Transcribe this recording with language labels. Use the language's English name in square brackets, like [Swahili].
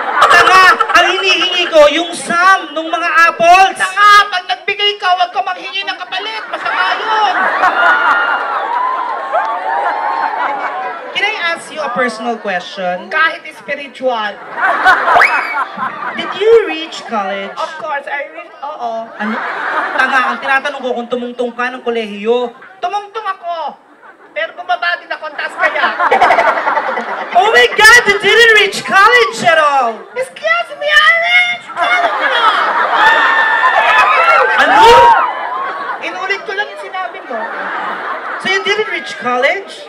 [Filipino] Tanga, ang hinihingi ko, yung sum ng mga apples! Tanga, pag nagbigay ka, huwag ka manghingi ng kapalit. Masama yun. [English] Can I ask you a personal question? [Filipino] Kahit spiritual. [English] Did you reach college? Of course, I will. Oo. [Filipino] Ano? Tanga, ang tinatanong ko kung tumungtong ka ng kolehiyo. Tumungtong ako. Pero bumaba din ako, ang taas kaya. [English] Oh my God, you didn't reach college at all! Excuse me, Alex! [Filipino] Ano? Inulit ko lang yung sinabi mo. [English] So you didn't reach college?